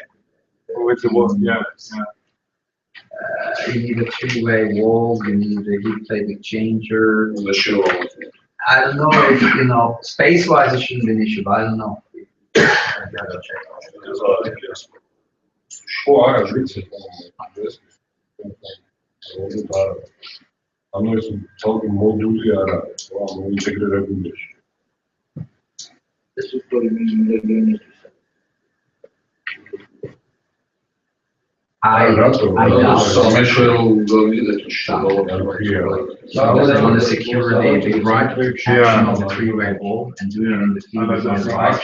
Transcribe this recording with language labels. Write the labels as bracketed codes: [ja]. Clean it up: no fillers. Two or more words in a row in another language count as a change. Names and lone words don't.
[en] With the wall, yeah. You need a three-way wall. You need a heat plate exchanger. I don't know if space-wise it shouldn't be an issue, but I don't know. I gotta check. Sure, [ka] ანუ ეს თორე მოდული არა, ინტეგრირებული. [en] This is for the I doubt. On the security, the right action of the three-way wall and doing it in the field on the right.